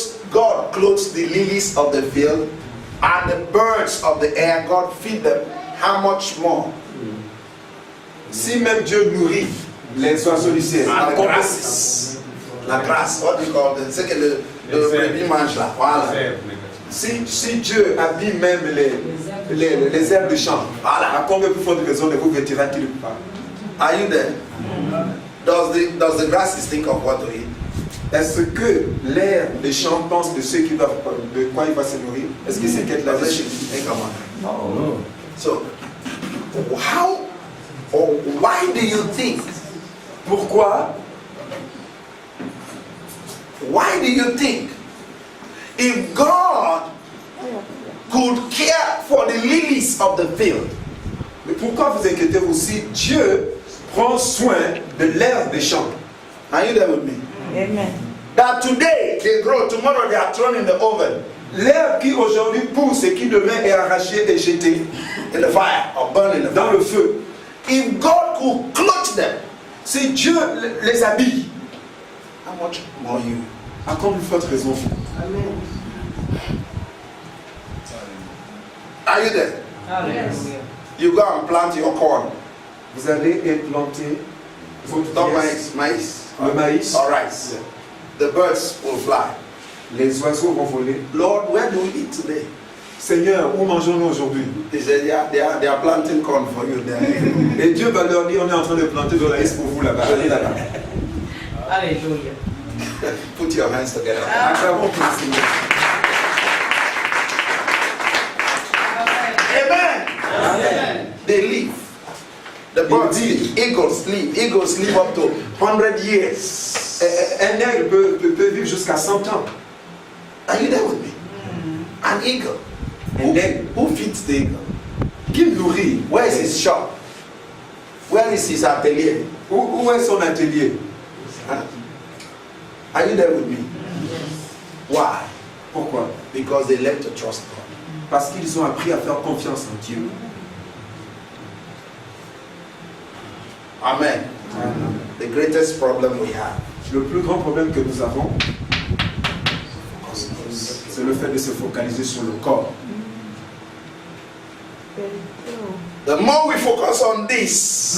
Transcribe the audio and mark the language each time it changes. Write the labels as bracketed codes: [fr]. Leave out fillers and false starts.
[en] God clothes the lilies of the field and the birds of the air. God feed them. How much more? [fr] Si même Dieu nourrit les oiseaux du ciel, [en] And the grasses. [fr] La grasse, [en] what do you call them? [fr] C'est que le brebis mange là. Voilà. si Dieu habille même les herbes du champ, Voilà. à combien plus forte raison ne vous vêtira-t-il pas? [en] Are you there? Does the grasses think of what to eat? [fr] Est-ce que l'herbe des champs pense de ce qui va, de quoi il va se nourrir? Est-ce qu'il s'inquiète [en] Does [fr] là-dessus? [en] it think about it? No. So, how or why do you think? [fr] Pourquoi? [en] Why do you think if God could care for the lilies of the field, [fr] Mais pourquoi vous inquiétez-vous si Dieu prend soin de l'herbe des champs? [en] are you there with me? Amen. That today they grow, tomorrow they are thrown in the oven, [fr] L'herbe qui aujourd'hui pousse et qui demain est arrachée et jetée [en] in the fire, or burned in the [fr] dans [en] fire. [fr] le feu. [en] If God could clothe them, [fr] Si Dieu les habille, [en] how much more you? [fr] à combien de forte raison? [en] Are you there? Hallelujah. You go and plant your corn, [fr] Vous allez implanter votre [en] not [fr] maïs, maïs, le maïs, [en] or rice. The birds will fly. [fr] les oiseaux vont voler. [en] Lord, where do we eat today? [fr] Seigneur, où mangeons-nous aujourd'hui? [en] He said, yeah, they are planting corn for you there. [fr] Et Dieu va leur dire, on est en train de planter de l'aise pour vous là-bas. Allez là-bas. Alléluia. [en] Put your hands together. [fr] Acclamons pour le Seigneur. [en] Amen. They live. The birds live. Eagles live. Eagles live up to 100 years. [fr] Un aigle peut vivre jusqu'à 100 ans. [en] Are you there with me? An eagle. [fr] Un aigle. [en] Who feeds the eagle? [fr] Qui le nourrit? [en] Where is his shop? Where is his atelier? [fr] Où est son atelier? [en] Huh? Are you there with me? Why? [fr] Pourquoi? [en] Because they learn to trust God. [fr] Parce qu'ils ont appris à faire confiance en Dieu. [en] Amen. The greatest problem we have. [fr] Le plus grand problème que nous avons, c'est le fait de se focaliser sur le corps. [en] The more we focus on this,